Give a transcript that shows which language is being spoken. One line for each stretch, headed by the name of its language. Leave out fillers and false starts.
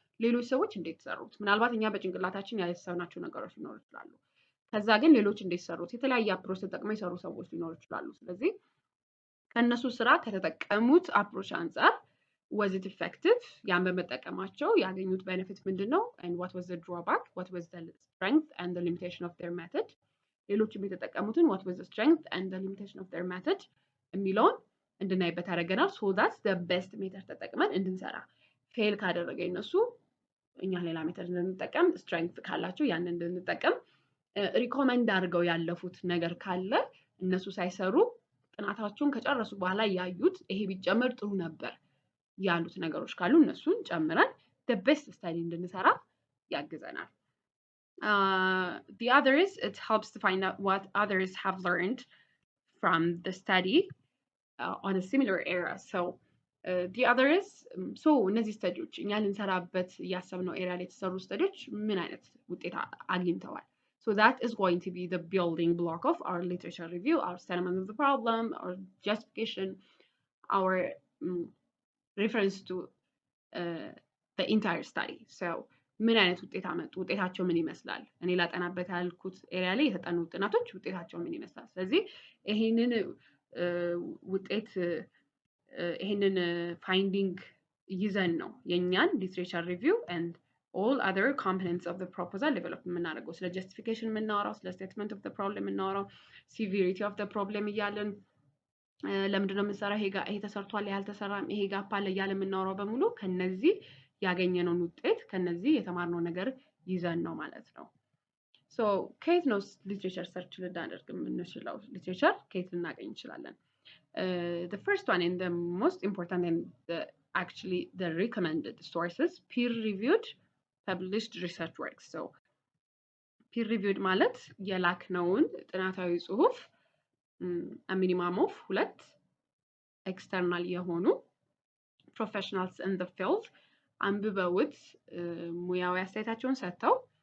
Amharic: ሌሎች ሰዎች እንዴት ሰሩት? ምናልባት እኛ በጭንቅላታችን ያሰብናቸው ነገሮች ሊኖሩ ይችላሉ። ከዛ ግን ሌሎች እንዴት ሰሩት? የተለያየ አፕሮች ተጠቅመው የሰሩ ሰዎች ሊኖሩ ይችላሉ። ስለዚህ ከነሱ ስራ ከተጠቀሙት አፕሮች አንፃር
English: was it effective?
Amharic: ያን በመጠቀማቸው ያገኙት ቤኔፊት ምንድነው?
English: And what was the drawback? What was the strength and the limitation of their method?
Amharic: ሌሎችም የተጠቀሙትን
English: what was the strength and the limitation of their method
Amharic: የሚለውን እንድናይበት ያደርገናል።
English: So that's the best
Amharic: ሜተድ ተጠቅመን እንድንሰራ። ፌል ካደረገ እነሱ እኛ ሌላ ሜተድ እንድንጠቀም፣ ስትሬንግዝ ካላቸው ያንን እንድንጠቀም፣ ሪኮመንድ አድርገው ያለፉት ነገር ካለ እነሱ ሳይሰሩ ጥናታቸውን ከጨረሱ በኋላ ያዩት ይሄ ቢጨመር ጥሩ ነበር ያሉት ነገሮች ካሉ እነሱን ጨምረን
English: the best study
Amharic: እንድንሰራ ያግዘናል።
English: The other is it helps to find out what others have learned from the study on a similar area. So the other is so
Amharic: እነዚህ ስተዲዎች እኛ ልንሰራበት ያሰብነው ኤሪያ ላይ የተሰሩ ስተዲዎች ምን አይነት ውጤት አግኝተዋል?
English: So that is going to be the building block of our literature review, our statement of the problem, our justification, our reference to the entire study.
Amharic: So ምን አይነት ውጤት አመጡ? ውጤታቸው ምን ይመስላል? እኔ ላጠናበት ያልኩት ኤሪያ ላይ የተጠኑ ጥናቶች ውጤታቸው ምን ይመስላል? ስለዚህ ይሄንን ውጤት ይሄንን ፋይንዲንግ ይዘን ነው የኛን ሊትሬቸር ሪቪው
English: and all other components of the proposal develop
Amharic: የምናደርገው። ስለ justification የምናወራው፣ ስለ statement of the problem የምናወራው፣
English: severity of the problem
Amharic: እያለን ለምንድነው የምንሰራው፣ ይሄ ተሰርቷል፣ ያልተሰራም፣ ይሄ ጋፕ አለ እያለ የምናወራው በሙሉ ከነዚህ ያገኘነውን ውጤት ከነዚህ የተማርነው ነገር ይዘን ነው ማለት ነው። ሶ ከየት ነው ሊትሬቸር ሰርች ልናደርግ የምንችለው? ሊትሬቸር ከየት ልናገኝ እንችላለን?
English: The first one and the most important and actually the recommended sources, peer-reviewed published research works.
Amharic: So peer-reviewed ማለት የላክነውን ጥናታዊ ጽሁፍ
English: a minimum of 2 external
Amharic: የሆኑ
English: professionals in the field
Amharic: አንብበውት ሙያዊ አስተያየታቸውን ሰጥተው